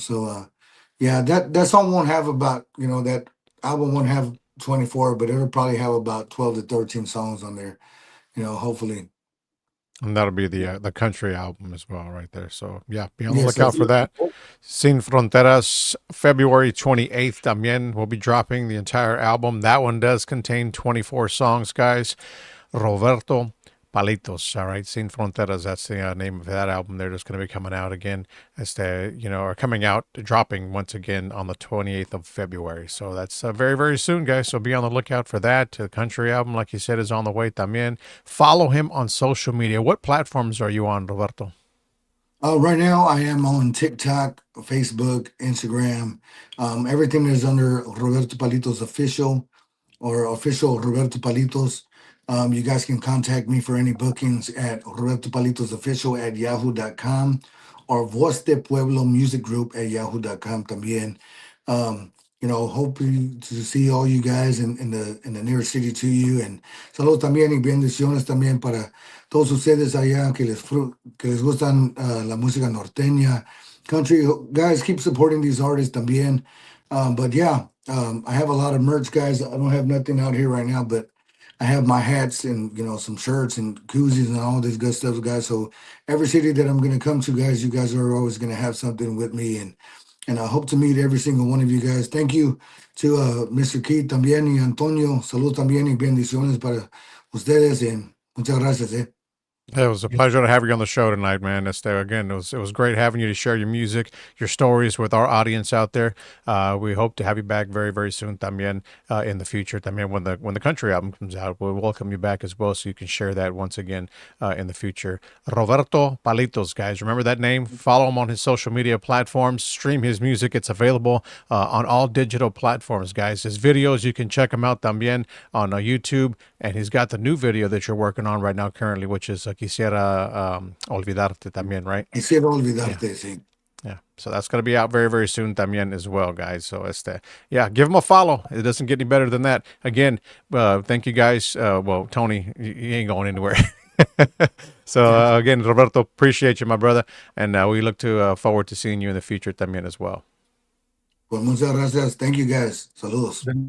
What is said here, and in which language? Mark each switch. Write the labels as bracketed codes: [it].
[en] So yeah, that song won't have about, you know, that album won't have 24, but it'll probably have about 12 to 13 songs on there, you know, hopefully. And that'll be the country album as well, right there. So yeah, be on the Yes, lookout sir. for that. Sin Fronteras, February 28th. [es] También [en] will be dropping the entire album. That one does contain 24 songs, guys. Roberto Palitos. All right, Sin Fronteras. That's the name of that album. They're just going to be coming out again, or coming out, dropping once again on the 28th of February. So that's very, very soon, guys. So be on the lookout for that. The country album, like you said, is on the way. [es] También [en] follow him on social media. What platforms are you on, Roberto? Right now, I am on TikTok, Facebook, Instagram. Everything is under Roberto Palitos Official or Official Roberto Palitos. You guys can contact me for any bookings at Roberto Palitos Official at yahoo.com or Voz de Pueblo Music Group at yahoo.com [es] también. [en] You know, hoping to see all you guys in the nearest city to you. [es] And saludos también y bendiciones también para todos ustedes allá que les gustan la música norteña, country. [en] Guys, keep supporting these artists [es] también. [en] But yeah, I have a lot of merch, guys. I don't have nothing out here right now, but I have my hats and, you know, some shirts and koozies and all this good stuff, guys. So every city that I'm going to come to, guys, you guys are always going to have something with me, and I hope to meet every single one of you guys. Thank you to Mr. [es] Keith también y Antonio. Salud también y bendiciones para ustedes, [en] and [es] muchas gracias. [en] It was a pleasure to have you on the show tonight, man. Again, it was great having you to share your music, your stories with our audience out there. We hope to have you back very, very soon, [es] también, [en] in the future. [es] También, [en] when the country album comes out, we'll welcome you back as well, so you can share that once again in the future. Roberto Palitos, guys, remember that name. Follow him on his social media platforms. Stream his music. It's available on all digital platforms, guys. His videos, you can check him out [es] también [en] on YouTube, and he's got the new video that you're working on right now currently, which is Quisiera Olvidarte también, right? [es] Quisiera olvidarte, sí. [en] Yeah. So that's going to be out very, very soon [es] también [en] as well, guys. So yeah, give him a follow. It doesn't get any better than that. Again, thank you guys. Well, Tony, you ain't going anywhere. So again, Roberto, appreciate you, my brother. And we look forward to seeing you in the future [es] también [en] as well. [es] Pues muchas gracias. [en] Thank you, guys. [es] Saludos.